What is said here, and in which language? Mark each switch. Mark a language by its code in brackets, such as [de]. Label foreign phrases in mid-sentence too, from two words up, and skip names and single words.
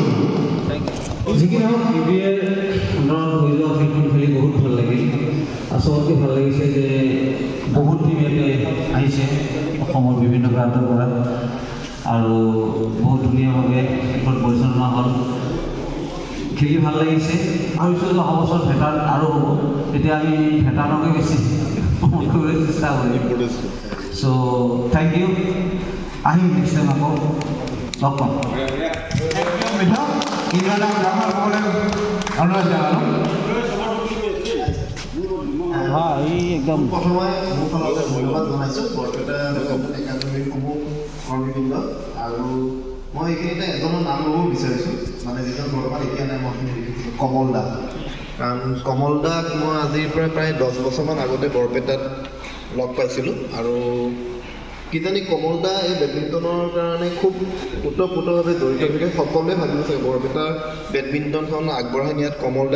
[as] যিকি নহওক বিবিএৰ আন্দোলন হৈ যোৱা ফিল্ডখন খেলি বহুত ভাল লাগিল আচলতে ভাল লাগিছে যে বহুত টিম ইয়াতে আহিছে অসমৰ বিভিন্ন প্ৰান্তৰ পৰা আৰু বহুত ধুনীয়াভাৱে এখন পৰিচালনা হ'ল খেলি ভাল লাগিছে ভাবিছোঁ যে অহা বছৰ ভেটাৰ্ণ আৰু হ'ব তেতিয়া আমি ভেটাৰ্ণকে বেছি চেষ্টা কৰিম চ' [en] thank you [as] আহিম [en] next time [as] আকৌ লগ পাম [hi] हाँ ये एकदम [as] प्रथमे মোৰ ফালৰ পৰা ধন্যবাদ জনাইছোঁ বৰপেটা একাডেমীৰ সমূহ কৰ্মীবৃন্দ আৰু মই এইখিনিতে এজনৰ নাম ল'ব বিচাৰিছোঁ মানে যিজন বৰ্তমান এতিয়া নাই মই কমল দা কাৰণ কমল দাক মই আজিৰ পৰা প্ৰায় 10 বছৰমান আগতে বৰপেটাত লগ পাইছিলোঁ আৰু কিজানি কমল দা এই বেডমিণ্টনৰ কাৰণে খুব ওতঃপ্ৰোতভাৱে জড়িত গতিকে সকলোৱে ভাবিব চাগে বৰপেটাৰ বেডমিণ্টনখন আগবঢ়াই নিয়াত কমল দাৰ